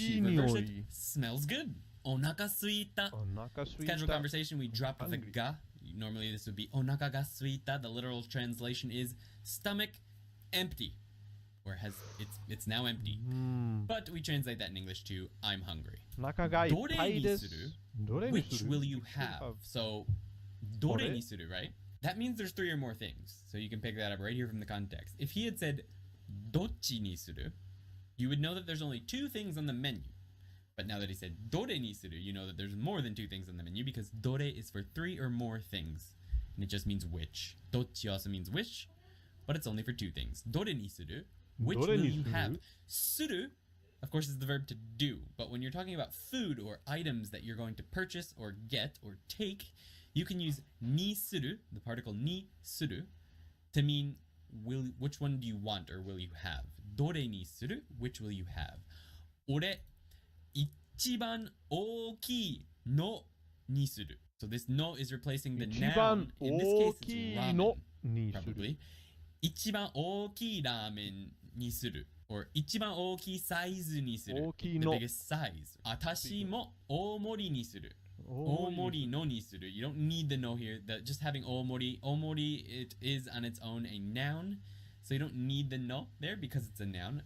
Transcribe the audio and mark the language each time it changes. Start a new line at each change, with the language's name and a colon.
English: You reverse it. Smells good.
Japanese: お腹すいた.
English: Casual conversation, we drop the ga. Normally this would be
Japanese: お腹がすいた.
English: The literal translation is stomach empty. Or it's now empty. But we translate that in English to I'm hungry.
Japanese: どれにする?
English: Which will you have? So, どれにする, right? That means there's 3 or more things. So you can pick that up right here from the context. If he had said どっちにする, you would know that there's only 2 things on the menu. But now that he said どれにする, you know that there's more than 2 things on the menu because どれ is for 3 or more things. And it just means which. どっち also means which, but it's only for 2 things.
Japanese: どれにする?
English: Which will you have? する, of course, is the verb to do. But when you're talking about food or items that you're going to purchase or get or take, you can use にする, the particle にする, to mean which one do you want or will you have.
Japanese: どれにする?
English: Which will you have?
Japanese: 俺、一番大きいのにする.
English: So this no is replacing the noun. In this case, it's ramen, probably.
Japanese: 一番大きいラーメンにする
English: or
Japanese: 一番大きいサイズにする
English: the biggest size
Japanese: 私も大盛りにする大盛りのにする
English: you don't need the no here just having 大盛り it is on its own a noun so you don't need the no there because it's a noun.